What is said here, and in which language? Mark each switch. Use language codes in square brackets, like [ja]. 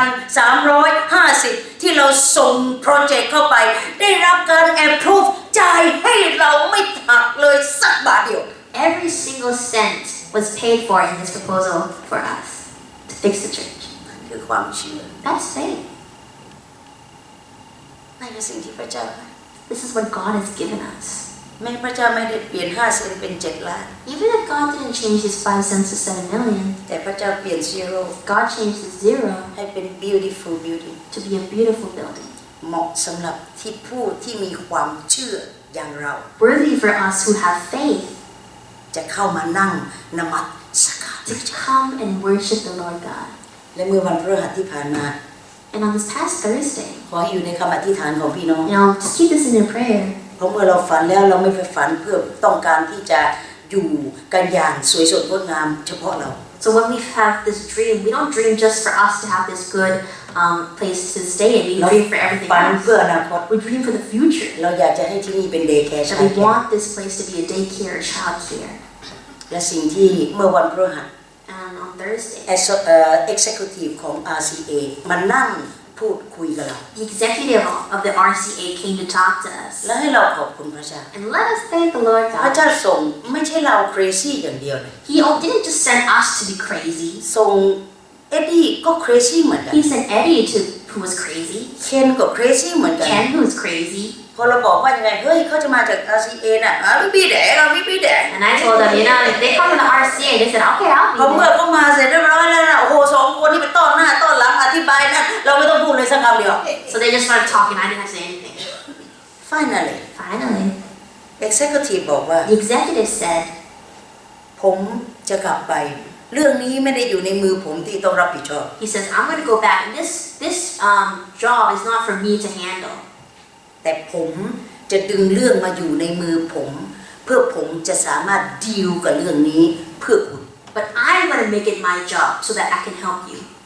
[th] 35,350 ที่เราส่งโปรเจกต์เข้าไปได้รับการ approve จ่ายให้เราไม่หักเลยสักบาทเดียว [en] Every single cent was paid for in this proposal for us to fix the church. [th] คือความเชื่อ [en] That's faith. [th] นั่นคือสิ่งที่พระเจ้าให้ [en] This is what God has given us. [th] แม้พระเจ้าไม่ได้เปลี่ยน5 เซนเป็น7 ล้าน [en] Even if God didn't change his 5 cents to 7 million, [th] แต่พระเจ้าเปลี่ยน zero [en] God changed the zero [th] ให้เป็น [en] beautiful building to be a beautiful building. [th] เหมาะสำหรับที่ผู้ที่มีความเชื่ออย่างเรา [en] Worthy for us who have faith [th] จะเข้ามานั่งนมัสการพ [en] to [th] ระเจ้า [en] come and worship the Lord God. [th] และเมื่อวันพฤหัสที่ผ่านมา [en] And on this past Thursday, [th] ขอให้อยู่ในคำอธิษฐานของพี่น้อง [en] just keep this in your prayer. [th] เพราะเมื่อเราฝันแล้วเราไม่ไปฝันเพื่อต้องการที่จะอยู่กันอย่างสวยสดงดงามเฉพาะเรา [en] So when we have this dream, we don't dream just for us to have this good place to stay in. We dream for everything [th] ฝัน [en] else. [th] เพื่ออนาคต [en] We dream for the future. [th] เราอยากจะให้ที่นี่เป็นเดย์แคร์ [en] That we want this place to be a daycare, child care. [th] และสิ่งที่เมื่อวันพฤหัส [en] And on Thursday, [th] executive ของ RCA มานั่งพูดคุยกับเรา [en] the executive of the RCA came to talk to us. [th] และให้เราขอบคุณพระเจ้า [en] And let us thank the Lord [th] พระ [en] God. [th] เจ้าส่งไม่ใช่เรา crazy อย่างเดียวเลย [en] He didn't just send us to be crazy. [th] ส่งเอ็ดดี้ก็ crazy เหมือนกัน [en] He sent Eddie who was crazy. [th] เคนก็ crazy เหมือนกัน [en] Ken who was crazy. [th] พอเราบอกว่ายังไงเฮ้ยเขาจะมาจาก RCA น่ะไม่พี่แดกไม่พี่แดก [en] And I told them, if they come to the RCA, they said, okay, [th] พอ [en] I'll be [th] เมื่อ [en] there. [th] เขามาเสร็จเรียบร้อยแล้วนะโอ้โห2 คนที่ไปต้อนหน้าต้อนหลังอธิบายนะเราไม่ต้องพูดเลยสักคำเดียว [en] So they just started talking. I didn't have to say anything. finally Finally, [th] executive บอกว่า [en] the executive said, [th] ผมจะกลับไปเรื่องนี้ไม่ได้อยู่ในมือผมที่ต้องรับผิดชอบ [en] he says, I'm going to go back. And this job is not for me to handle. [th] แต่ผมจะดึงเรื่องมาอยู่ในมือผมเพื่อผมจะสามารถดีลกับเรื่องนี้เพื่อคุณ [en] But I'm going to make it my job so that I can help you.